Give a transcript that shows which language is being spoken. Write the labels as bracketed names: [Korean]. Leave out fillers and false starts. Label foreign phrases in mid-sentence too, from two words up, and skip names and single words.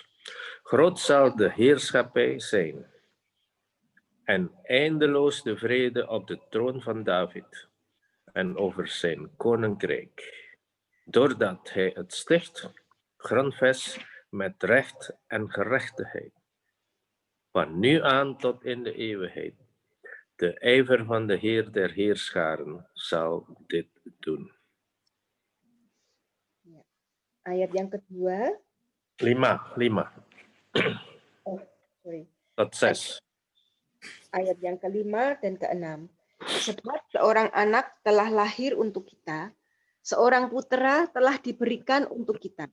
[Dutch] Groot zal de heerschappij zijn. En eindeloos de vrede op de troon van David en over zijn koninkrijk. Doordat hij het sticht, grondvest met recht en gerechtigheid. Van nu aan tot in de eeuwigheid. De ijver van de Heer der Heerscharen zal dit doen. [Indonesian] Ayat yang kedua, 5 sorry. [Dutch] tot 6. [Indonesian] Ayat yang kelima dan keenam. Sebab seorang anak telah lahir untuk kita, seorang putera telah diberikan untuk kita.